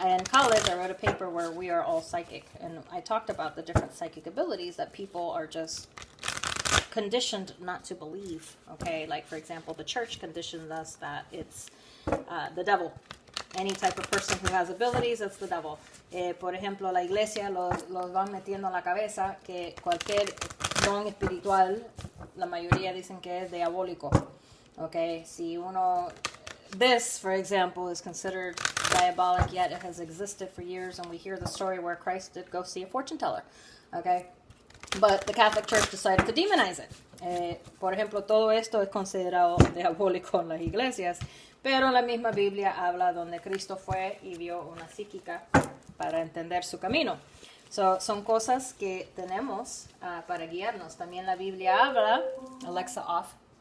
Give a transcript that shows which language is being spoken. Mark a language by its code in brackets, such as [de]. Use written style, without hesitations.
[en] In college, I wrote a paper where we are all psychic, and I talked about the different psychic abilities that people are just conditioned not to believe. Okay, like for example, the church conditioned us that it's the devil. Any type of person who has abilities, it's the devil. [es] Por ejemplo, la iglesia los van metiendo en la cabeza que cualquier don espiritual, la mayoría dicen que es diabólico. [en] Okay, [es] si uno, [en] this, for example, is considered diabolic, yet it has existed for years, and we hear the story where Christ did go see a fortune teller. Okay, but the Catholic Church decided to demonize it. [es] Por ejemplo, todo esto es considerado diabólico en las iglesias, pero la misma Biblia habla donde Cristo fue y vio una psíquica para entender su camino. So, son cosas que tenemos para guiarnos. También la Biblia habla, [en] Alexa off.